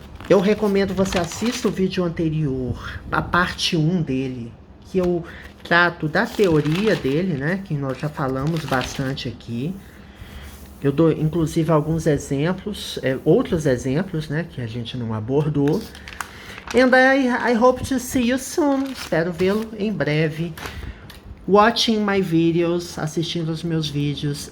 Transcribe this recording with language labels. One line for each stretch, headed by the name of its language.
Portuguese: Eu recomendo você assista o vídeo anterior, a parte 1 dele, que eu trato da teoria dele, né? Que nós já falamos bastante aqui. Eu dou, inclusive, alguns exemplos, outros exemplos, né? Que a gente não abordou.
English: And I hope to see you soon.
Portuguese: Espero vê-lo em breve.
English: Watching my videos,
Portuguese: assistindo os meus vídeos.